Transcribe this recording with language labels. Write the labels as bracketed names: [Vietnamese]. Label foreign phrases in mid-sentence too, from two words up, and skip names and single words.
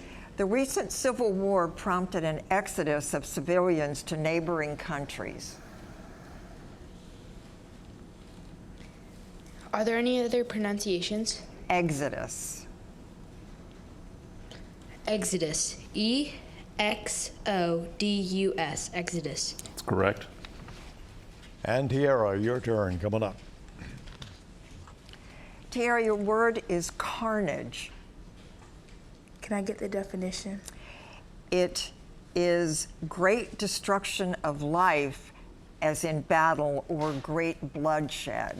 [English] The recent civil war prompted an exodus of civilians to neighboring countries. Are there any other pronunciations? Exodus. Exodus. E-X-O-D-U-S. Exodus. That's correct. And Tiara, your turn, coming up. Tiara, your word is carnage. Can I get the definition? It is great destruction of life, as in battle, or great bloodshed.